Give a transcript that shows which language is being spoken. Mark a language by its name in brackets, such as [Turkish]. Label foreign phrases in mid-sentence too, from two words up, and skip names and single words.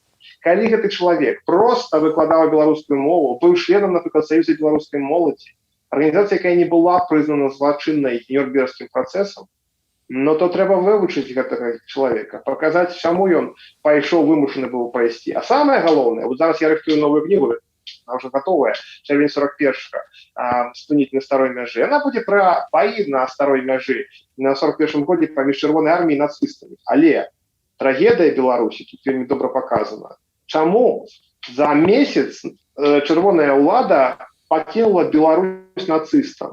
[Belarusian] Калі гэты чалавек проста выкладаў беларускую мову, быў членам, напрыклад, Саюза беларускай моладзі, арганізацыя, якая не была прызнана злачыннай Нюрнбергскім працэсам, но то трэба вывучыць гэтага чалавека, паказаць, чаму ён пайшоў, вымушаны быў пайсці. А самае галоўнае, вот зараз я рыхтую новую кнігу, [Russian] она уже готовая, [Belarusian] чэрвень 41-га, «Стунить на старой мяжы». Она будзе пра баі на старой мяжы на 41-м годзе паміж Чырвонай арміяй і нацыстамі. Але трагедыя Беларусі тут вельмі добра паказана. Чаму за месяц чырвоная ўлада пакінула Беларусь нацыстам?